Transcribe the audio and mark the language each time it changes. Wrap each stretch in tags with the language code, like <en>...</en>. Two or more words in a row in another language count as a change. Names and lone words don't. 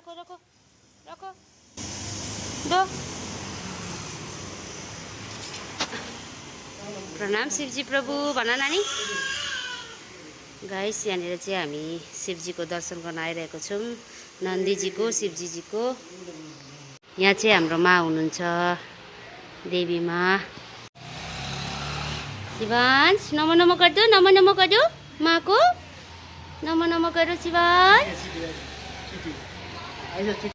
<ne>प्रणाम शिवजी प्रभु भन नानी। गाइस यहाँनिर चाहिँ हामी शिवजीको दर्शन गर्न आइरहेको छौँ, नन्दीजीको, शिवजीजीको। यहाँ चाहिँ हाम्रो माँ हुनुहुन्छ, देवी माँ। शिवांश नमो नमो गरिदेऊ, नमो नमो गरिदेऊ माँ को, नमो नमो गर्यो शिवांश।</ne>